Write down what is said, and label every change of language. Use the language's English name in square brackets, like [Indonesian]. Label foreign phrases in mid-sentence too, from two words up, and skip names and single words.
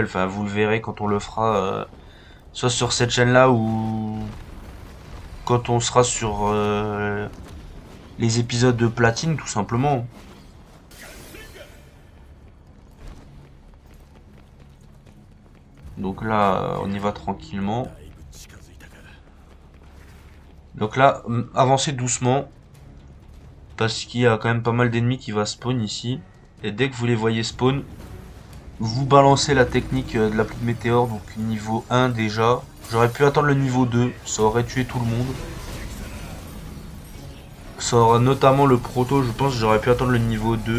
[French] Enfin vous le verrez quand on le fera soit sur cette chaîne là ou quand on sera sur les épisodes de platine tout simplement. Donc là, on y va tranquillement. [Japanese] だいぶ近づいたか。 [French] Donc là, avancez doucement. Parce qu'il y a quand même pas mal d'ennemis qui va spawn ici. Et dès que vous les voyez spawn, vous balancez la technique de la pluie de météore. Donc niveau 1 déjà. J'aurais pu attendre le niveau 2. Ça aurait tué tout le monde. Ça aurait notamment le proto, je pense que j'aurais pu attendre le niveau 2.